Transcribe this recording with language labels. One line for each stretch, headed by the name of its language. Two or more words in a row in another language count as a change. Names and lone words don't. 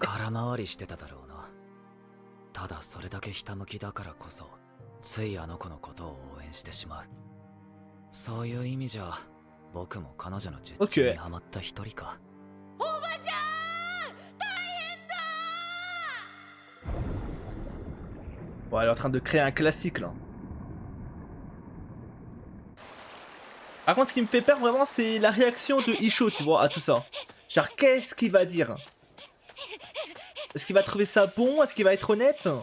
Japanese: 空回りしてただろうな。ただそれだけひたむきだからこそついあの子のことを応援してしまう。そういう意味じゃ僕も彼女の術中にはまった一人か。おばちゃん大変だ。
French: Bon, elle est en train de créer un classique là. Par contre, ce qui me fait peur vraiment, c'est la réaction de Isho, tu vois, à tout ça. Genre, qu'est-ce qu'il va dire? Est-ce qu'il va trouver ça bon? Est-ce qu'il va être honnête?